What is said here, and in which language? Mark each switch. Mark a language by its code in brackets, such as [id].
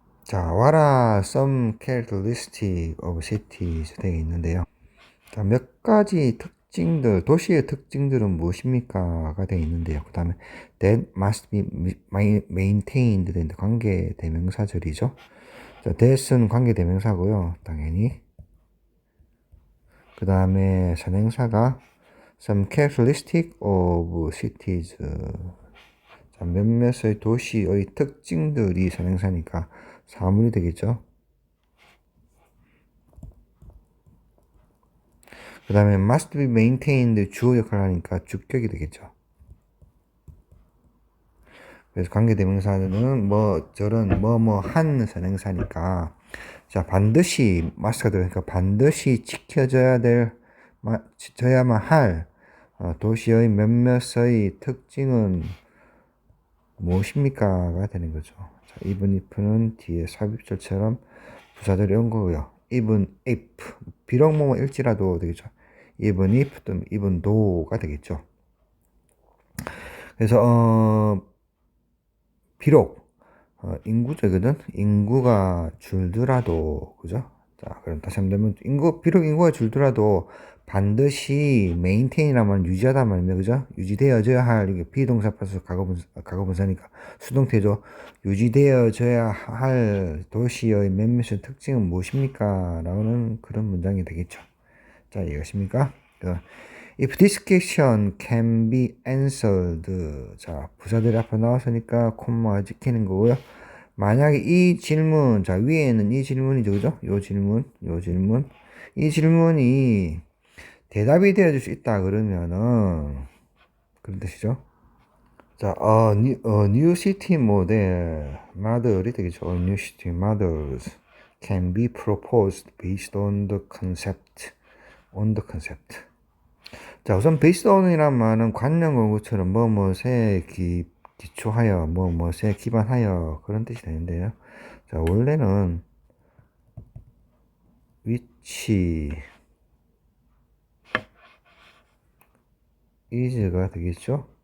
[en] 자, what are some characteristics of cities [ko] 되어 있는데요. 자, 몇 가지 특징들, 도시의 특징들은 무엇입니까?가 되어 있는데요. 그 다음에 [en] that must be maintained [ko] 되는데 관계 대명사절이죠. 자, that은 관계 대명사고요. 당연히. 그 다음에 선행사가 [en] some characteristic of cities. [ko] 자, 몇몇의 도시의 특징들이 선행사니까 사물이 되겠죠. 그 다음에 [en] must be maintained [ko] 주어 역할을 하니까 주격이 되겠죠. 그래서 관계대명사는 뭐 저런 한 선행사니까 자 반드시 must가 들어가니까 반드시 지켜져야만 할 도시의 몇몇의 특징은 무엇입니까가 되는 거죠. 자, [en] even if [ko] 는 뒤에 삽입절처럼 부사절이 온 거고요. [en] even if [ko] 비록 일지라도 되겠죠. [en] even if [ko] 또는 [en] even though가 되겠죠. [ko] 그래서 비록 인구적이거든. 인구가 줄더라도 그죠? 자, 그럼 다시 한번 비록 인구가 줄더라도 반드시 메인테인이라면 유지하다 말이야, 그죠? 유지되어져야 할 이게 비동사 플러스 과거분사니까 수동태죠. 유지되어져야 할 도시의 몇몇의 특징은 무엇입니까? 라는 그런 문장이 되겠죠. 자, 이것입니까? [en] If this question can be answered. [ko] 자, 부사들이 앞에 나왔으니까 콤마가 찍히는 거고요. 만약에 이 질문, 자, 위에는 이 질문이죠, 그죠? 요 질문. 이 질문이 대답이 되어줄 수 있다, 그러면은, 그런 뜻이죠. [en] 자, new city model이 [ko] 되겠죠. [en] A new city models can be proposed based on the concept. [ko] 자, 우선 based on이란 말은 관련 공구처럼 뭐뭐에 기초하여 뭐뭐에 기반하여 그런 뜻이 되는데요. 자, 원래는 which is가 되겠죠.